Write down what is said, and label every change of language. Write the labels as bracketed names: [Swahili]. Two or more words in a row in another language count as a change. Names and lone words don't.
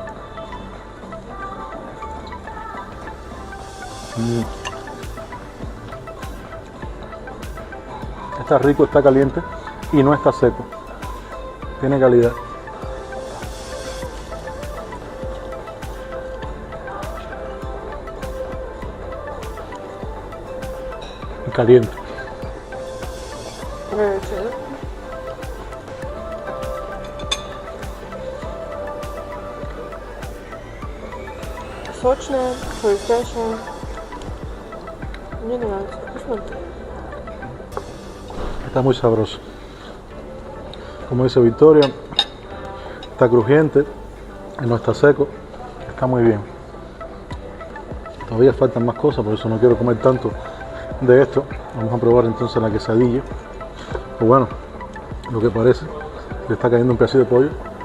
[Spanish] Está rico, está caliente y no está seco. Tiene calidad. Y caliente. [Russian] Горячее, да? Сочная, хрустящая. Мне нравится. Вкусно. [Spanish] Está muy sabroso. Como dice Victoria, está crujiente, no está seco, está muy bien. Todavía faltan más cosas, por eso no quiero comer tanto de esto. Vamos a probar entonces la quesadilla. Pues bueno, lo que parece, le está cayendo un pedacito de pollo.